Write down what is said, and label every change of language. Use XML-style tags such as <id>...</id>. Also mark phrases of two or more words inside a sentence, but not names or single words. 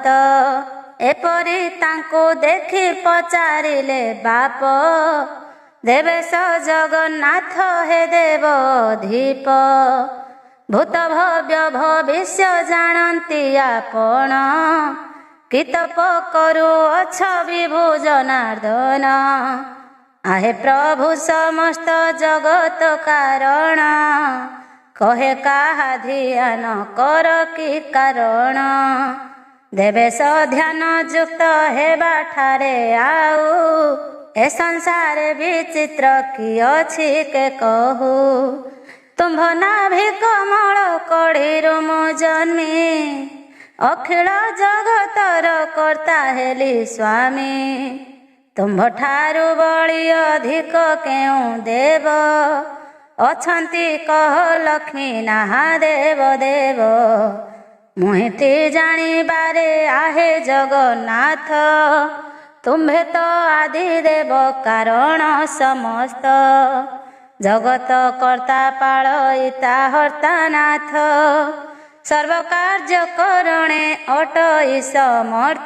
<or>ଏପରି ତାଙ୍କୁ ଦେଖି ପଚାରିଲେ ବାପ, ଦେବେଶ ଜଗନ୍ନାଥ ହେ ଦେବ ଧୀପ। ଭୂତ ଭବ୍ୟ ଭବିଷ୍ୟ ଜାଣନ୍ତି ଆପଣ, କି ତପ କରୁଅଛ ବିଭୁ ଜନାର୍ଦ୍ଦନ। ଆହେ ପ୍ରଭୁ ସମସ୍ତ ଜଗତ କାରଣ, କହେ କାହା ଧ୍ୟାନ କର କି କାରଣ। ଦେବେଶ ଧ୍ୟାନ ଯୁକ୍ତ ହେବା ଠାରେ ଆଉ, ଏ ସଂସାର ବିଚିତ୍ର କି ଅଛି କେ କହୁ। ତୁମ୍ଭ ନାଭି କମଳ କଡ଼ିରୁ ମୁ ଜନ୍ମି, ଅଖିଳ ଜଗତର କର୍ତ୍ତା ହେଲି ସ୍ୱାମୀ। ତୁମ୍ଭ ଠାରୁ ବଳୀ ଅଧିକ କେଉ ଦେବ, ଅଛନ୍ତି କହ ଲକ୍ଷ୍ମୀ ନାହା ଦେବ ଦେବ। ମୁହିତି ଜାଣିବାରେ ଆହେ ଜଗନ୍ନାଥ, ତୁମ୍ଭେ ତୋ ଆଦି ଦେବ କାରଣ ସମସ୍ତ। ଜଗତ କର୍ତ୍ତା ପାଳୟିତା ହର୍ତ୍ତା ନାଥ, ସର୍ବ କାର୍ଯ୍ୟ କରଣେ ଅଟଇ ସମର୍ଥ।</or>